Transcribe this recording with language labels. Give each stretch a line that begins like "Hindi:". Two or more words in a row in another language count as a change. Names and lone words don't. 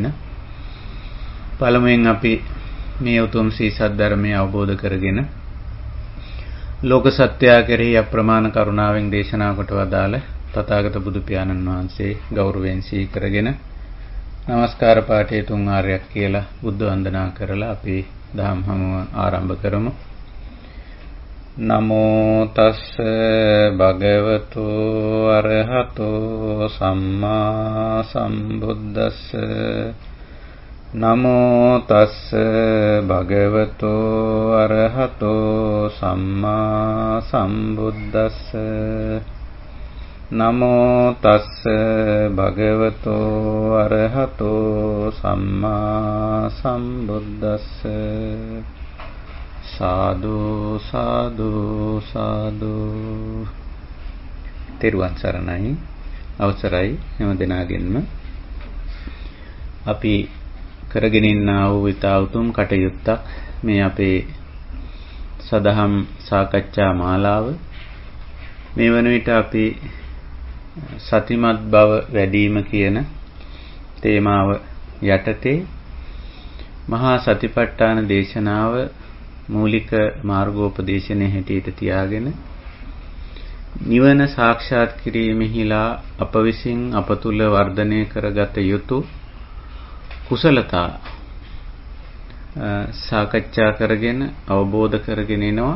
Sinhala: පළමුවෙන් අපි මේ උතුම් සී සද්ධර්මය අවබෝධ කරගෙන ලෝක සත්‍යය කෙරෙහි අප්‍රමාණ කරුණාවෙන් දේශනා කොට වදාළ තථාගත බුදු පියාණන් වහන්සේ ගෞරවයෙන් සිහි කරගෙන නමස්කාර පාඨය 3 ආරයක් කියලා බුද්ධ වන්දනා කරලා අපි දහම් හමුව ආරම්භ කරමු.
Pali: නමෝ තස්ස භගවතු අරහතෝ සම්මා සම්බුද්දස්ස. නමෝ තස්ස භගවතු අරහතෝ සම්මා සම්බුද්දස්ස. නමෝ තස්ස භගවතු අරහතෝ සම්මා සම්බුද්දස්ස. සාදු සාදු සාදු.
Sinhala: තෙරුවන් සරණයි. අවසරයි හැම දෙනාගෙන්ම. අපි කරගෙන ඉන්නා වූ ඊතා උතුම් කටයුත්තක් මේ අපේ සදහම් සාකච්ඡා මාලාව. මේ වන විට අපි සතිමත් බව වැඩිම කියන තේමාව යටතේ මහා සතිපට්ඨාන දේශනාව මූලික මාර්ගෝපදේශනයේ හැටියට තියාගෙන නිවන සාක්ෂාත් කිරීමෙහිලා අප විසින් අප තුල වර්ධනය කරගත යුතු කුසලතා සාකච්ඡා කරගෙන අවබෝධ කරගෙන එනවා.